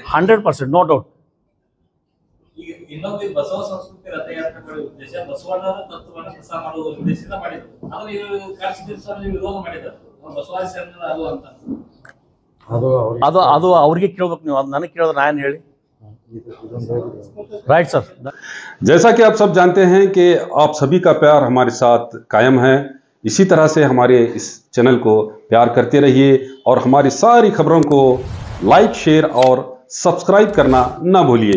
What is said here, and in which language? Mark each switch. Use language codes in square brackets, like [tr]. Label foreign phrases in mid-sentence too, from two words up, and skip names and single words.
[en] 100%, no doubt. [kn] ಈಗ ಇನ್ನೊಂದು ಬಸವ ಸಂಸ್ಕೃತಿ ರಥಯಾತ್ರೆ ಮಾಡುವ ಉದ್ದೇಶ ಬಸವಣ್ಣನ ತತ್ವವನ್ನು ಪ್ರಸಾರ ಮಾಡುವ ಉದ್ದೇಶದಿಂದ ಮಾಡಿದ್ರು. ಆದ್ರೆ ಇದು ಕಾಶಿದೇಶ್ವರ ವಿರೋಧ ಮಾಡಿದ್ದಾರೆ, ಬಸವಾದಿ ಶರಣರ ಅದು ಅಂತ. ಅದು ಅವ್ರಿಗೆ ಕೇಳ್ಬೇಕು ನೀವು, ಅದು ನನಗೆ ಕೇಳಿದ್ರೆ ನಾನು ಹೇಳಿ. [en] right sir. [hi] जैसा कि आप सब जानते हैं कि आप सभी का प्यार हमारे साथ कायम है, इसी तरह से हमारे इस चैनल को प्यार करते रहिए और हमारी सारी खबरों को लाइक, शेयर और सब्सक्राइब करना ना भूलिए।